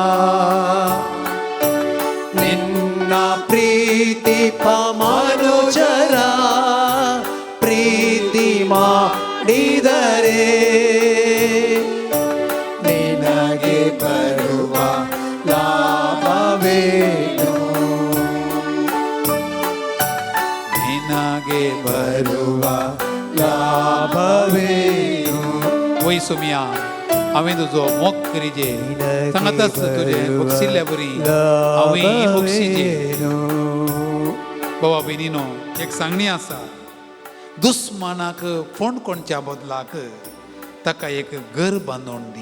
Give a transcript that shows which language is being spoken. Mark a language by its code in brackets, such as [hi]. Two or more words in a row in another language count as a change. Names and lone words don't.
[kn] ನಿನ್ನ ಪ್ರೀತಿ ಮನುಜರ ಪ್ರೀತಿ ಮಾಡಿದರೆ ನಿನಗೆ ಬರುವ ಲಾಭವೇನು? ನಿನಗೆ ಬರುವ ಲಾಭವೇನು? [kok] वय सुमिया हांवें तुजो मोग करीजे, सांगताच तुजे बक्षिल्ल्या बरी हांवें बक्षिजे. बाबा भयणीनो, एक सांगणी आसा, दुस्मानाक फोंड कोणच्या बदलाक ताका एक घर बांदून दी.